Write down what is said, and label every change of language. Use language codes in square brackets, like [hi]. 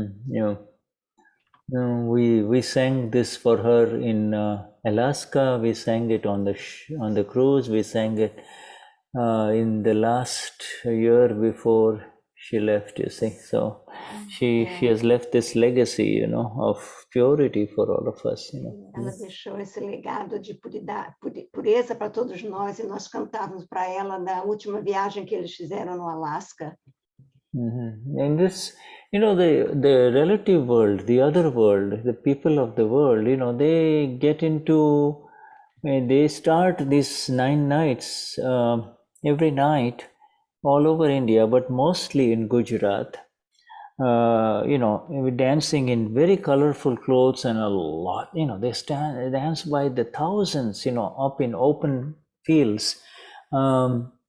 [en] You know, we sang this for her in Alaska. We sang it on the cruise. We sang it in the last year before she left, you see. So she has left this legacy, you know, of purity for all of us, you know. [pt] Ela deixou esse legado de pureza para todos nós, e nós cantávamos para ela na última viagem que eles fizeram no Alasca. [en] And this, you know, the relative world, the other world, the people of the world, you know, they get into, they start these 9 nights every night all over India, but mostly in Gujarat, you know, dancing in very colorful clothes, and a lot, you know, they dance by the thousands, you know, up in open fields, and